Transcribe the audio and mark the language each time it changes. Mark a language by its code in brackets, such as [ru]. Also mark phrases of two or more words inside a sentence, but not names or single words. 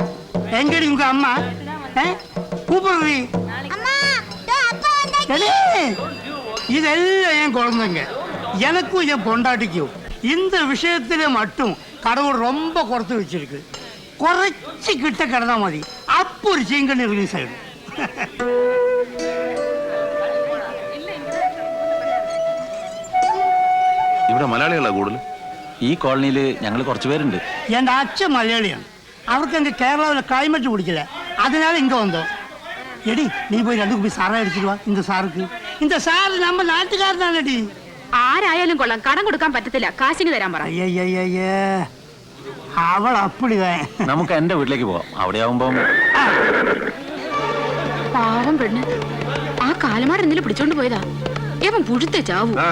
[ta] எங்கடி உங்க அம்மா? கூப்பிடுறீ இதெல்லாம் என் குழந்தைங்க. எனக்கும் என் பொண்டாட்டிக்கும் இந்த விஷயத்துல மட்டும் கடவுள் ரொம்ப குறைத்து வச்சிருக்கு. குறைச்சி கிட்ட கிடந்தா மதி, அப்போ ஒரு சீங்கன்னு ரிலீஸ் ஆயிடும். [ml] ഇവിടെ മലയാളികളാ കൂടുതൽ. ഈ കോളനിയിൽ ഞങ്ങൾ കുറച്ച് പേരുണ്ട്. എന്റെ അച്ഛൻ മലയാളിയാണ്. അവർക്ക് എന്റെ കേരളത്തിലെ ക്ലൈമറ്റ് പിടിക്കില്ല, [ta] அதனால இங்க வந்தோம். எடி நீ போய் 2 குப்பி சாராயம் எடுத்துட்டு வா. இந்த சாருக்கு, இந்த சாரு நம்ம നാട്ടുകാരനാണെടി. [ml] ആരായാലും കൊള്ളാം, കടം കൊടുക്കാൻ പറ്റത്തില്ല, കാശിന് തരാൻ പറ. അയ്യയ്യയ്യേ, അവൾ അപ്പടിதான். നമുക്ക് എന്റെ വീട്ടിലേക്ക് പോവാം. അവിടെ ആവുമ്പം പാവം പെണ്ണ്, ആ കാലമാട് എന്തെങ്കിലും പിടിച്ചോണ്ട് പോയതാ. ഏവൻ പുഴുത്തെ ചാവൂ.